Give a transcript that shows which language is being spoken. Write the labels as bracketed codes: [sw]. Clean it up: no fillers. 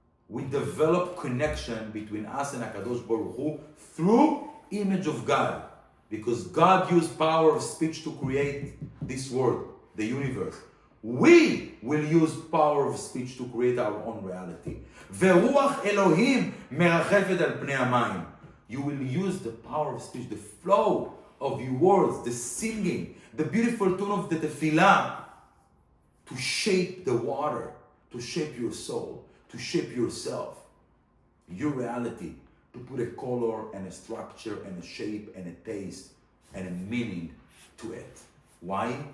[en] We develop connection between us and HaKadosh Baruch Hu through image of God. Because God used power of speech to create this world, the universe. We will use power of speech to create our own reality. [he] ורוח אלוהים מרחפת על פני המים. [en] You will use the power of speech, the flow of your words, the singing, the beautiful tune of the tefillah to shape the water, to shape your soul, to shape yourself, your reality, to put a color and a structure and a shape and a taste and a meaning to it. Why?